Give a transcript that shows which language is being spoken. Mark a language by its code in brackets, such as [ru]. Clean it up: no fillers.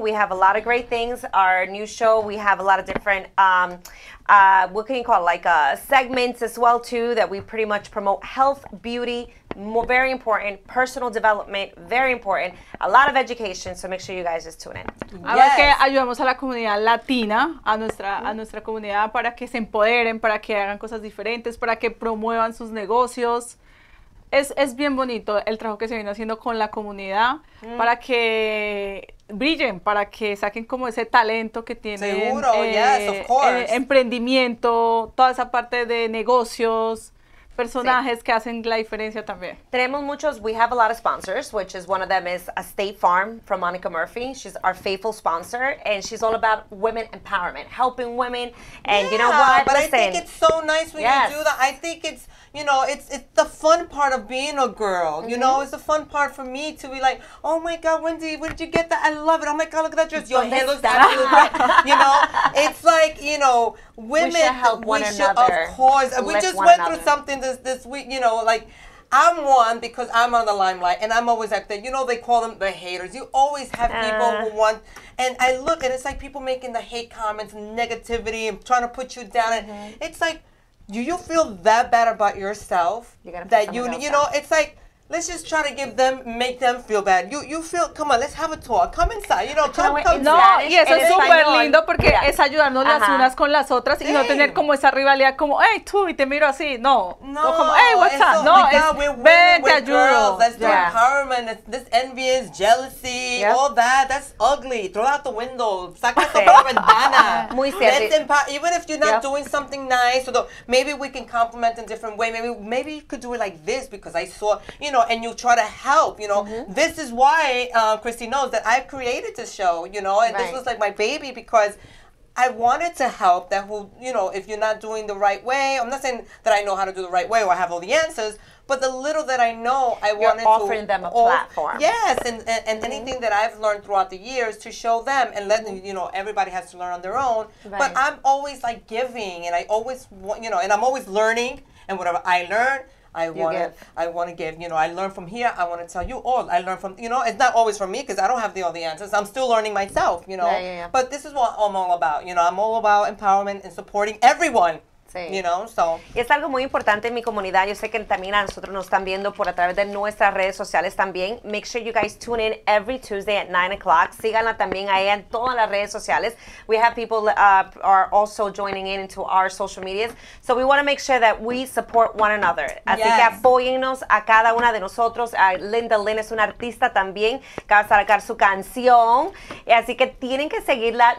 [en] We have a lot of great things. Our new show, we have a lot of different what can you call it, like segments as well too, that we pretty much promote health, beauty, very important, personal development, very important, a lot of education, so make sure you guys just tune in. [es] A ver que ayudamos a la comunidad latina, a nuestra comunidad para que se empoderen, para que hagan cosas diferentes, para que promuevan sus negocios. Es bien bonito el trabajo que se viene haciendo con la comunidad para que brillen, para que saquen como ese talento que tienen. Seguro, [en] yes, of course. Emprendimiento, toda esa parte de negocios, personajes que hacen la diferencia también. [es] Tenemos muchos, [en] we have a lot of sponsors, which is one of them is a State Farm from Monica Murphy. She's our faithful sponsor, and she's all about women empowerment, helping women, and you know what? But Listen, I think it's so nice when Yes. you do that. I think it's, it's the fun part of being a girl. You know, it's the fun part for me to be like, oh my God, Wendy, where did you get that? I love it. Oh my God, look at that dress. Your hair looks absolutely great. It's like, women. We should help one another, Of course. We lift just one went through another. something this week, like, I'm one because I'm on the limelight, and I'm always like that. They call them the haters. You always have people who want, and I look, and it's like people making the hate comments and negativity and trying to put you down. And it's like, do you feel that bad about yourself that it's like, let's just try to make them feel bad. You feel, come on, let's have a talk. Come inside, come. [es] No, y eso es súper lindo porque Mira. es ayudarnos las unas con las otras y no tener como esa rivalidad como, hey, tú, y te miro así. No, como, [en] hey, what's up? [es] No, es, ven, te ayudo. [en] That's the empowerment. It's this envious, jealousy, all that. That's ugly. Throw it out the window. [es] Saca por la ventana. Muy cierto. [en] Even if you're not doing something nice, maybe we can compliment in a different way. Maybe you could do it like this because I saw, and you try to help, This is why Christy knows that I created this show, and this was like my baby because I wanted to help that if you're not doing the right way, I'm not saying that I know how to do the right way or I have all the answers, but the little that I know, I wanted to offering them a platform. Yes, and anything that I've learned throughout the years to show them and let them, everybody has to learn on their own. Right. But I'm always like giving, and I always want, and I'm always learning, and whatever I learn, I want to give. I learn from here. I want to tell you all. I learn from, it's not always from me because I don't have all the answers. I'm still learning myself, Yeah. But this is what I'm all about. I'm all about empowerment and supporting everyone. [es] Sí. [en] So. [es] Y es algo muy importante en mi comunidad. Yo sé que también a nosotros nos están viendo por a través de nuestras redes sociales también. [en] Make sure you guys tune in every Tuesday at 9 o'clock. [es] Síganla también a ella en todas las redes sociales. [en] We have people are also joining in into our social medias. So we want to make sure that we support one another. [es] Así que apóyennos a cada una de nosotros. Linda Lynn es una artista también que va a sacar su canción. Así que tienen que seguirla.